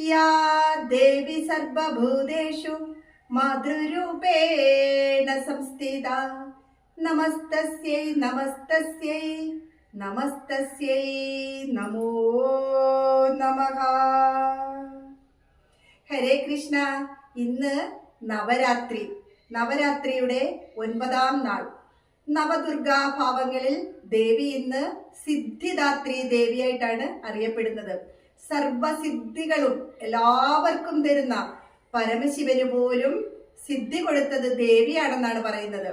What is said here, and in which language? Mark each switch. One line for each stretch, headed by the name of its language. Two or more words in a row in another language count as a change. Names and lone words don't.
Sanskrit: या देवी सर्वभूतेषु मातृरूपेण संस्थिता नमस्तस्यै नमस्तस्यै नमस्तस्यै नमो नमः. ഹരേ കൃഷ്ണ.
Malayalam: ഇന്ന് നവരാത്രി, നവരാത്രിയുടെ 9ാം നാൾ. നവദുർഗാഭാവങ്ങളിൽ ദേവി ഇന്ന് സിദ്ധിദാത്രി ദേവിയായിട്ടാണ് അറിയപ്പെടുന്നത്. സർവസിദ്ധികളും എല്ലാവർക്കും തരുന്ന പരമശിവന് പോലും സിദ്ധി കൊടുത്തത് ദേവിയാണെന്നാണ് പറയുന്നത്.